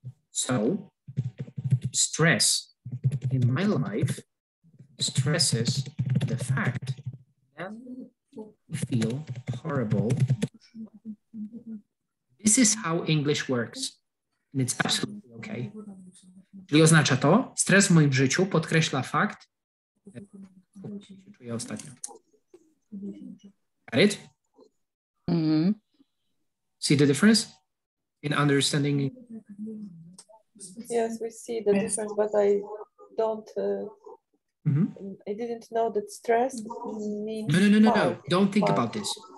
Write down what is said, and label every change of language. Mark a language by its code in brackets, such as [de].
[en] So stress in my life stresses the fact that I feel horrible. This is how English works. And it's absolutely okay. [pl] Czyli oznacza to, stres w moim życiu podkreśla fakt, jak się czuję ostatnio. [en] Got it? Mm-hmm. See the difference in understanding? Yes, we see the difference, but I don't. I didn't know that stress means. No. Don't think about this.